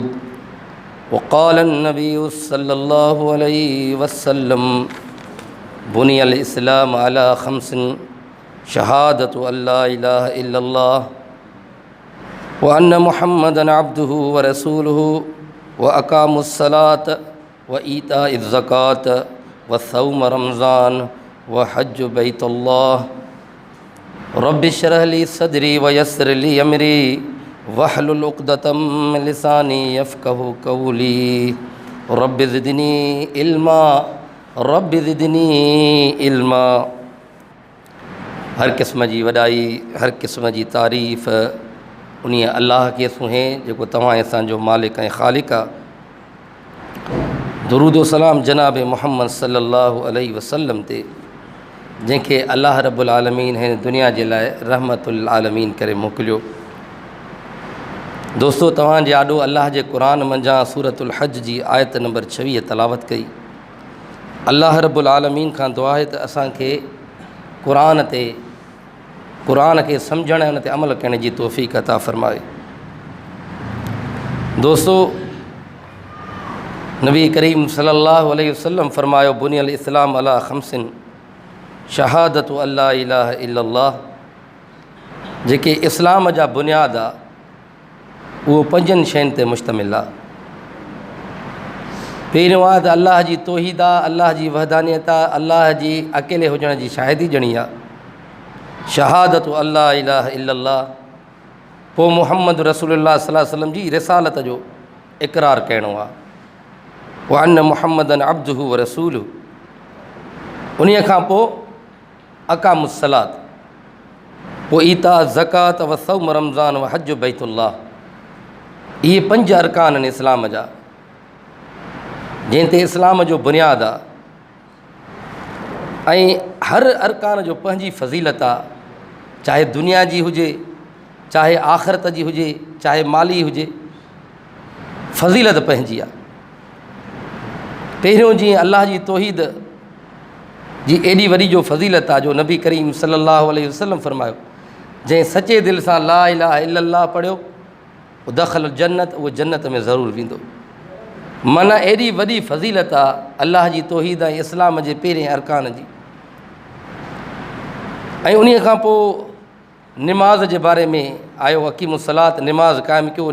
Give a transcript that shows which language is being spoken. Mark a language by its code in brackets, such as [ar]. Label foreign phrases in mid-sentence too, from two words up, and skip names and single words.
[ar] وقال النبي صلى الله عليه وسلم بني الإسلام على خمس شهادة أن لا إله إلا الله وأن محمدا عبده ورسوله وإقام الصلاة وإيتاء الزكاة وصوم رمضان وحج بيت الله. رب اشرح لي صدري ويسر لي أمري واحلل عقدة من لساني يفقهوا قولي. رب زدني علما رب زدني علما. [sd] हर क़िस्म जी वॾाई, हर क़िस्म जी तारीफ़ उन अल्लाह खे सुहे जेको तव्हां असांजो मालिक ऐं ख़ालिक आहे। दुरूद व सलाम जनाब मुहम्मद [ar] صلى الله عليه وسلم [sd] ते जंहिंखे अल्लाह [ar] رب العالمين [sd] हिन दुनिया जे लाइ [ar] رحمة للعالمين [sd] करे मोकिलियो। दोस्तो, तव्हांजे आॾो अल्लाह जे क़ुरान मंझां सूरतुल हज जी आयत नंबर 26 तलावत कई। अल्लाह [ar] رب العالمين [sd] खां दुआ आहे त असांखे क़ुरान खे सम्झण ऐं उन ते अमल करण जी तौफ़ीक़ अता फ़रमाए। दोस्तो, नबी करीम [ar] صلى الله عليه وسلم [sd] फ़रमायो [ar] بني الإسلام على خمس شهادة أن لا إله إلا الله. [sd] जेके इस्लाम जा बुनियाद आहे उहो 5 शयुनि ते मुश्तमिल आहे। पहिरियों आहे त अल्लाह जी तौहीद आहे, अल्लाह जी वहदानियत आहे, अल्लाह जी अकेले हुजण जी शाहिदी ॼणी आहे। [ar] شهادة أن لا إله إلا الله. [sd] पोइ मुहम्मद रसूलुल्लाह [ar] صلى الله عليه وسلم [sd] जी रिसालत जो इक़रार करणो आहे। [ar] وأن محمدا عبده ورسوله. [sd] उन खां पोइ अक़ामुस्सलात, पोइ [ar] إيتاء الزكاة وصوم رمضان وحج بيت الله. [sd] इहे 5 अरकान आहिनि इस्लाम जा, जंहिं ते इस्लाम जो बुनियाद आहे। ऐं हर अरकान जो पंहिंजी फ़ज़ीलत आहे, चाहे दुनिया जी हुजे, चाहे आख़िरत जी हुजे, चाहे माली हुजे, फ़ज़ीलत पंहिंजी आहे। पहिरियों जीअं अल्लाह जी तौहीद जी एॾी वॾी जो फ़ज़ीलत आहे जो नबी करीम [ar] صلى الله عليه وسلم [sd] फ़रमायो, जंहिं सचे दिलि सां [ar] لا إله إلا الله [sd] पढ़ियो [ar] دخل الجنة, [sd] उहो जन्नत में ज़रूरु वेंदो। माना एॾी वॾी फ़ज़ीलत आहे अल्लाह जी तौहीद ऐं इस्लाम जे पहिरें अरकान जी। ऐं उन खां पोइ निमाज़ जे बारे में आयो, अक़ीमुस्सलात, निमाज़ क़ाइमु कयो।